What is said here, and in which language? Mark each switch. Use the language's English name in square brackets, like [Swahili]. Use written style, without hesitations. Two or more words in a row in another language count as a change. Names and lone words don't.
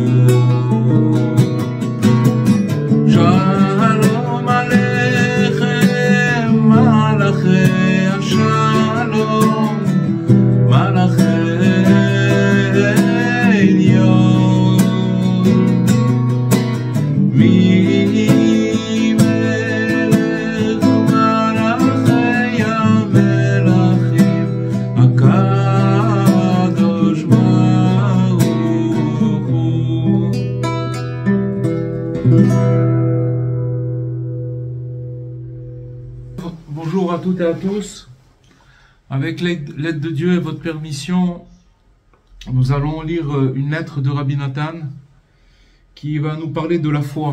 [Hebrew] שלום עליכם מלאכי השלום מלאכי עליון ממלך מלכי המלכים הקדוש ברוך הוא. [French] Bonjour à toutes et à tous. Avec l'aide de Dieu et votre permission, nous allons lire une lettre de Rabbi Nathan qui va nous parler de la foi.